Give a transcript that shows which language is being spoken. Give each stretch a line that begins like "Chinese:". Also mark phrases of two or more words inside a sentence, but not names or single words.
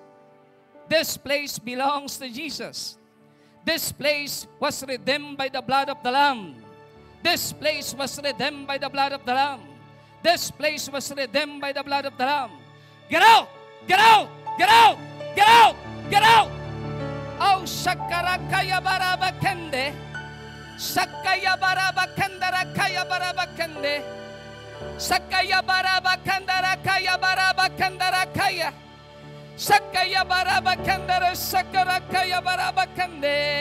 English: This place belongs to Jesus. This place was redeemed by the blood of the Lamb. This place was redeemed by the blood of the Lamb. This place was redeemed by the blood of the Lamb. Get out! Get out! Get out! Get out! Get out! Oh, Shakarakaya Barabakande. Sakaya Barabakandarakaya Barabakande. Sakaya Barabakandarakaya Barabakandarakaya. Sakaya Barabakandara Sakarakaya Barabakande.